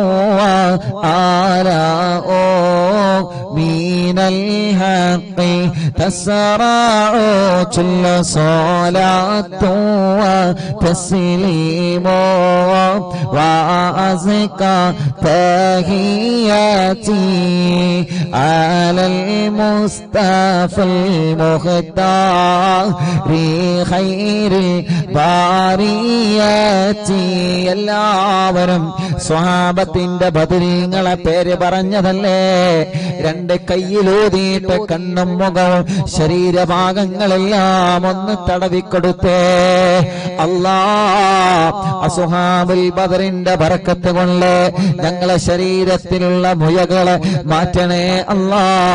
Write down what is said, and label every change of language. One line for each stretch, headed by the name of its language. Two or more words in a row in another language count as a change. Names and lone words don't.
Arabic: وآلاء من الحق تسرع كل صلاة وتسليم وأزكى تحياتي على المصطفى المختار خير البريات.
Malayalam: എല്ലാവരും സ്വഹാബത്തിന്റെ ബദരീങ്ങളെ പേര് പറഞ്ഞതല്ലേ? രണ്ട് കയ്യിലൂതിയിട്ട് കണ്ണും മുഖവും ശരീരഭാഗങ്ങളെല്ലാം ഒന്ന് തടവിക്കൊടുത്തേ. അല്ലാ, അസ്ഹാബുൽ ബദറിന്റെ ബറക്കത്ത് കൊണ്ട് ഞങ്ങളെ ശരീരത്തിലുള്ള മുഴകളെ മാറ്റണേ അല്ലാ.